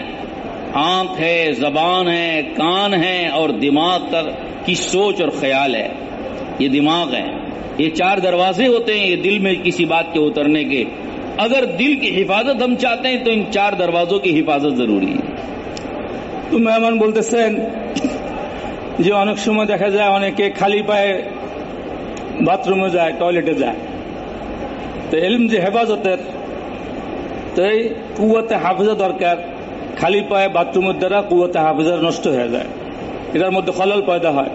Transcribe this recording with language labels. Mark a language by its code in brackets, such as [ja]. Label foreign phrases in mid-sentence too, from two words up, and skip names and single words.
[ur] آنکھ ہے، زبان ہے، کان ہے اور دماغ کی سوچ اور خیال ہے. یہ دماغ ہے. یہ 4 دروازے ہوتے ہیں یہ دل میں کسی بات کے اترنے کے. اگر دل کی حفاظت ہم چاہتے ہیں تو ان 4 دروازوں کی حفاظت ضروری ہے. [bn] تو মেহমান বলতেছেন যে অনেক সময় দেখা যায় অনেকে খালি পায়ে বাথরুমে যায়, টয়লেটে যায়। তো ইলম যে হেফাজতের, তো এই কুওয়াতে হাফেজা দরকার। খালি পায়ে বাথরুমের দ্বারা কুওয়াতে হাফেজা নষ্ট হয়ে যায়, এটার মধ্যে খলল পয়দা হয়।